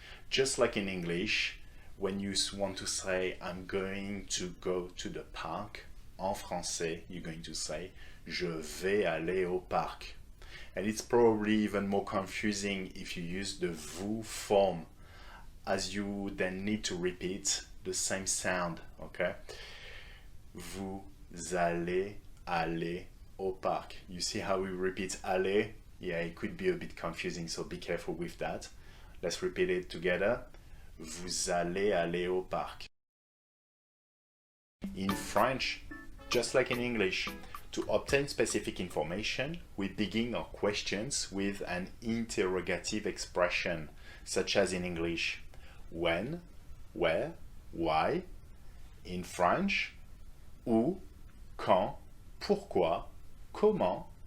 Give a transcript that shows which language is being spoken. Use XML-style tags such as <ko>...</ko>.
<en>Just like in English, when you want to say I'm going to go to the park,</en> <fr>en français,</fr> <en>you're going to say</en> <fr>je vais aller au parc.</fr> <en>And it's probably even more confusing if you use the vous form, as you then need to repeat the same sound, okay?</en> <fr>Vous allez aller au parc.</fr> <en>You see how we repeat aller? Yeah, it could be a bit confusing, so be careful with that. Let's repeat it together.</en> <fr>Vous allez aller au parc.</fr> <en>In French, just like in English, to obtain specific information, we begin our questions with an interrogative expression, such as in English, when, where, why. In French,</en> <fr>où, quand, pourquoi, comment.</fr>